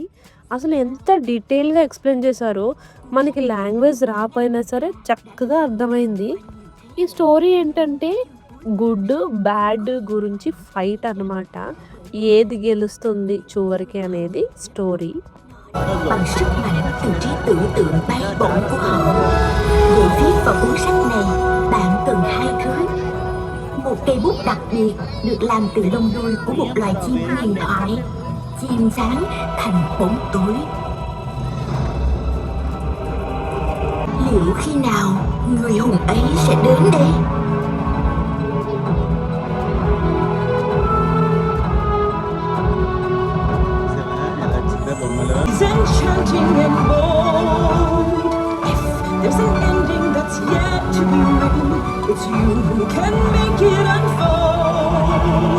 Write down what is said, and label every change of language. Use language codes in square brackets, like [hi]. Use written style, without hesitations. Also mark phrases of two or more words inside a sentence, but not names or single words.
[te] అసలు ఎంత డీటెయిల్గా ఎక్స్ప్లెయిన్ చేశారో, మనకి లాంగ్వేజ్ రాకపోయినా సరే చక్కగా అర్థమైంది. ఈ స్టోరీ ఏంటంటే [en] good bad [te] గురించి ఫైట్ అనమాట. ఏది గెలుస్తుంది చివరికి అనేది స్టోరీ. [vi] Bằng sức mạnh từ trí tưởng tượng bay bổng của họ. Về viết vào cuốn sách này, bạn cần 2 thứ. Một cây bút đặc biệt được làm từ lông đuôi của một loài chim huyền thoại, chim sáng thành bóng tối. Liệu khi nào người hùng ấy sẽ đến đây? [en] Is enchanting and bold. If there's an ending that's yet to be written, it's you who can make it unfold.